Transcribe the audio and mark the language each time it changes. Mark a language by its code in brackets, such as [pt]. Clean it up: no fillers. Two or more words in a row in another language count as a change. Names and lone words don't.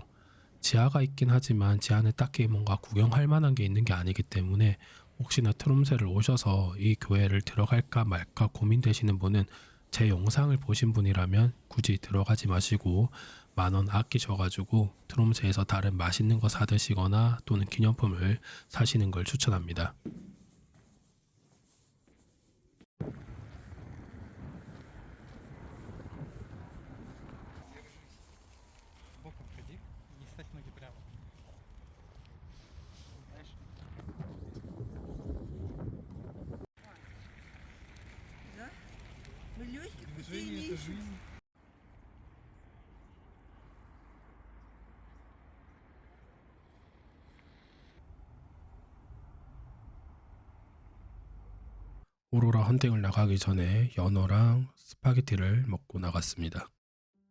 [ko] 지하가 있긴 하지만 지하는 딱히 뭔가 구경할 만한 게 있는 게 아니기 때문에 혹시나 트롬세를 오셔서 이 교회를 들어갈까 말까 고민되시는 분은 제 영상을 보신 분이라면 굳이 들어가지 마시고 10,000원 아끼셔가지고 트롬세에서 다른 맛있는 거 사드시거나 또는 기념품을 사시는 걸 추천합니다. [ru] Боком ходи, не ставь ноги прямо. Знаешь? Да? Мы легких путей Движение не это ищем. жизнь. [ko] 오로라 헌팅을 나가기 전에 연어랑 스파게티를 먹고 나갔습니다.